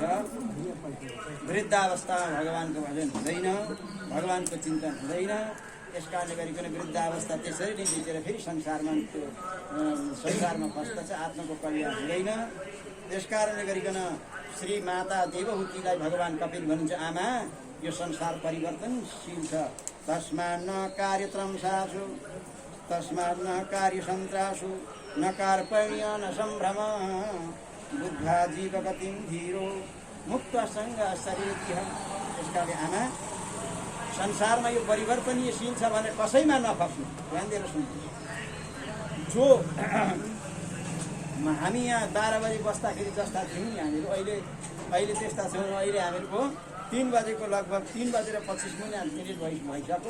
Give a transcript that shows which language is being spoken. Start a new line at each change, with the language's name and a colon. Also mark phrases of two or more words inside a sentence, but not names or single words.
Nepali: वृद्धावस्थामा भगवानको भजन हुँदैन, भगवानको चिन्तन हुँदैन। यस कारणले गरिकन वृद्धावस्था त्यसरी नै बितेर फेरि संसारमा फस्दछ, आत्माको कल्याण हुँदैन। त्यस कारणले गरिकन श्री माता देवहूतिलाई भगवान कपिल भन्नुहुन्छ, आमा यो संसार परिवर्तनशील छ।
Sanskrit: तस्मात् न कार्यत्रंसासु, तस्मात् न कार्यसन्त्रासु, न कार्पण्य न सम्भ्रम, बुद्धा जीवगतिं धीरो मुक्तसङ्ग शरीरतिह।
Nepali: त्यसकाले आमा संसारमा यो परिवर्तनशील छ भने कसैमा नफस्नु। ध्यान दिएर सुन्नु। जो हामी यहाँ 12 बजे बस्दाखेरि जस्ता थियौँ नि हामीहरू, अहिले त्यस्ता छौँ। अहिले हामीहरूको 3 बजेको लगभग 3:25 भइसक्यो।